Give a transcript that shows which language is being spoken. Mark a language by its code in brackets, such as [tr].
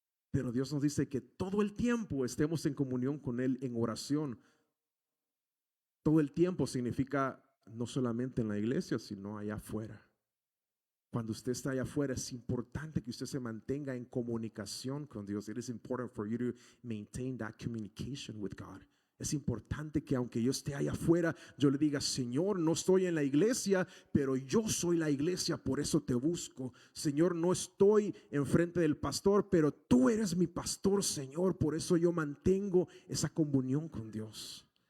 [es] Pero Dios nos dice que todo el tiempo estemos en comunión con Él en oración. Todo el tiempo significa no solamente en la iglesia, sino allá afuera. Cuando usted está allá afuera, es importante que usted se mantenga en comunicación con Dios. [en] It is important for you to maintain that communication with God. [es] Es importante que aunque yo esté allá afuera, yo le diga, Señor, no estoy en la iglesia, pero yo soy la iglesia, por eso te busco. Señor, no estoy enfrente del pastor, pero tú eres mi pastor, Señor, por eso yo mantengo esa comunión con Dios.